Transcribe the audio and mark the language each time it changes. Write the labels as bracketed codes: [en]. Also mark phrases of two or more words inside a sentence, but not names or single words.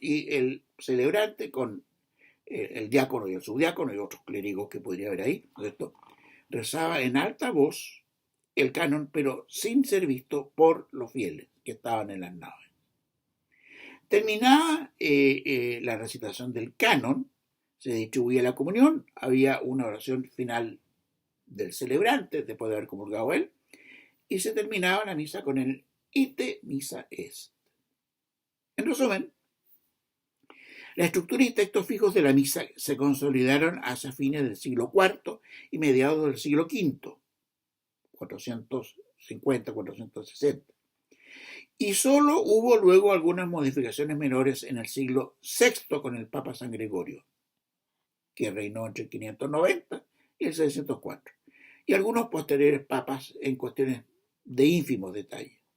[es] Y el celebrante con el diácono y el subdiácono y otros clérigos que podría haber ahí, ¿no es cierto?, rezaba en alta voz el canon, pero sin ser visto por los fieles que estaban en las naves. Terminaba la recitación del canon, se distribuía la comunión, había una oración final del celebrante después de haber comulgado él, y se terminaba la misa con el [la] ite missa est. [es] En resumen, la estructura y textos fijos de la misa se consolidaron hacia fines del siglo IV y mediados del siglo V, 450-460. Y solo hubo luego algunas modificaciones menores en el siglo VI con el Papa San Gregorio, que reinó entre el 590 y el 604, y algunos posteriores papas en cuestiones de ínfimos detalles.